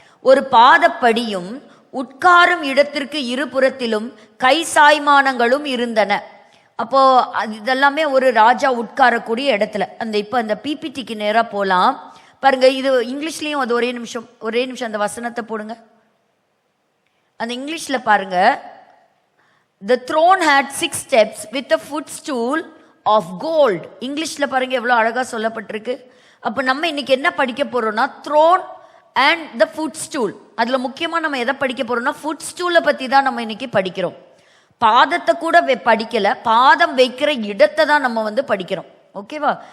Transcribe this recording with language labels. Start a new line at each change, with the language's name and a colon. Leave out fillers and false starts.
Tamil: ஒரு பாதப்படியும் உட்காரும் இடத்திற்கு இருபுறத்திலும் கை சாய்மானங்களும் இருந்தன. அப்போ இதெல்லாமே ஒரு ராஜா உட்காரக்கூடிய இடத்துல. அந்த இப்ப அந்த பிபிடிக்கு நேரா போலாம் பாருங்க. இது இங்கிலீஷ்லயும் அது ஒரே நிமிஷம் அந்த வசனத்தை போடுங்க. அந்த இங்கிலீஷ்ல பாருங்க.
English: The throne had 6 steps with a footstool of gold.
Tamil: இங்கிலீஷ்ல பாருங்க எவ்வளவு அழகா சொல்லப்பட்டிருக்கு. அப்ப நம்ம இன்னைக்கு என்ன படிக்க போறோம்னா
English: throne and the footstool.
Tamil: அதுல முக்கியமா நம்ம எதை படிக்க போறோம்னா footstool பத்தி தான் நம்ம இன்னைக்கு படிக்கிறோம். பாதத்தை கூட படிக்கல, பாதம் வைக்கிற இடத்தை தான் நம்ம வந்து படிக்கிறோம். ஓகேவா?